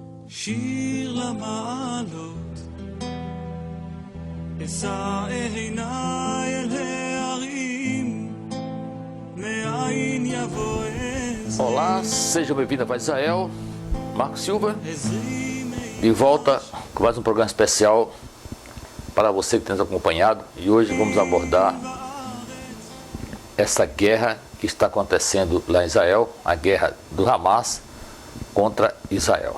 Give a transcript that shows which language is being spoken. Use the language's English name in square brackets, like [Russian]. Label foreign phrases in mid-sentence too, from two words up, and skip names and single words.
[Hebrew] שיר למעלות, אשא עיניי אל ההרים, מאין יבוא עזרי. [Portuguese] Olá, seja bem-vindo a Israel, Marcos Silva, de volta com mais um programa especial para você que tem nos acompanhado. E hoje vamos abordar essa guerra que está acontecendo lá em Israel, a guerra do Hamas contra Israel.